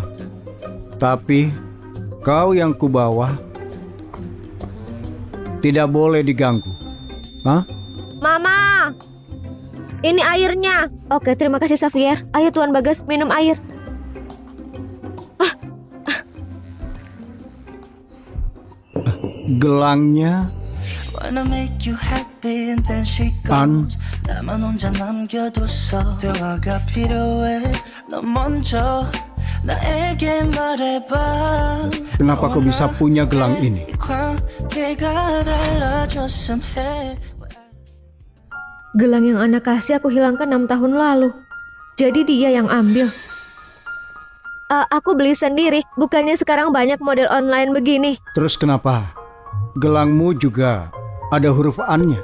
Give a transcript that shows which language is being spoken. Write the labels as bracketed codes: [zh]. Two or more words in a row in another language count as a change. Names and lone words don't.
[id] Tapi kau yang kubawa tidak boleh diganggu. Mama, ini airnya. Oke, terima kasih Xavier. Ayo Tuan Bagas, minum air. gelangnya [en] Wanna make you happy and then she [ko] 안. goes 나만 혼자 남겨뒀어 대화가 필요해 너 먼저 나에게 말해봐 [id] Kenapa kau bisa punya gelang ini? [ko] 이 관계가 달라졌음 해 [id] Gelang yang anak kasih aku hilangkan 6 tahun lalu. Jadi dia yang ambil. Aku beli sendiri, bukannya sekarang banyak model online begini. Terus kenapa gelangmu juga ada huruf An-nya?